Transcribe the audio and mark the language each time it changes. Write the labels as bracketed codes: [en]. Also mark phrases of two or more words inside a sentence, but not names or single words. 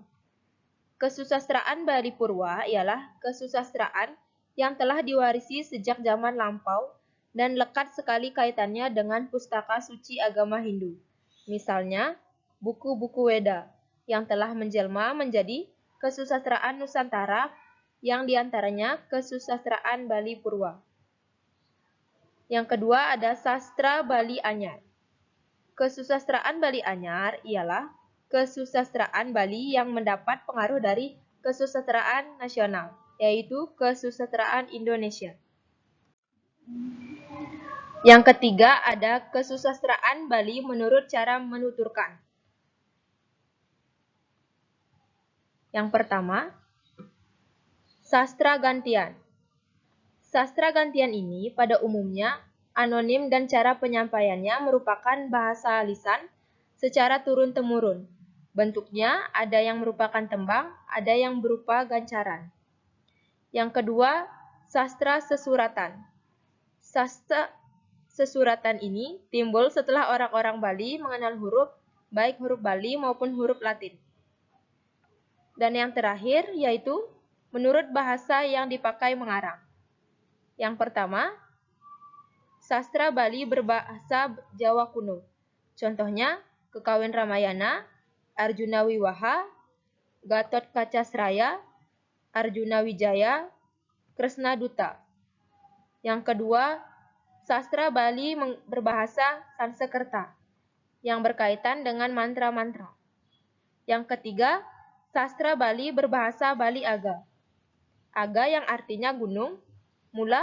[id] Kesusastraan Bali Purwa ialah kesusastraan yang telah diwarisi sejak zaman lampau dan lekat sekali kaitannya dengan pustaka suci agama Hindu. Misalnya, buku-buku Weda yang telah menjelma menjadi kesusastraan Nusantara yang diantaranya kesusastraan Bali Purwa. Yang kedua ada sastra Bali Anyar. Kesusastraan Bali Anyar ialah kesusastraan Bali yang mendapat pengaruh dari kesusastraan nasional, yaitu kesusastraan Indonesia. Yang ketiga ada kesusastraan Bali menurut cara menuturkan. Yang pertama, sastra gantian. Sastra gantian ini pada umumnya anonim dan cara penyampaiannya merupakan bahasa lisan secara turun-temurun. Bentuknya ada yang merupakan tembang, ada yang berupa gancaran. Yang kedua, sastra sesuratan. Sastra sesuratan ini timbul setelah orang-orang Bali mengenal huruf, baik huruf Bali maupun huruf Latin. Dan yang terakhir yaitu menurut bahasa yang dipakai mengarang. Yang pertama, sastra Bali berbahasa Jawa kuno. Contohnya, Kekawin Ramayana, Arjuna Wiwaha, Gatot Kacasraya, Arjuna Wijaya, Kresna Duta. Yang kedua, sastra Bali berbahasa Sanskerta yang berkaitan dengan mantra-mantra. Yang ketiga, sastra Bali berbahasa Bali Aga. Aga yang artinya gunung, mula.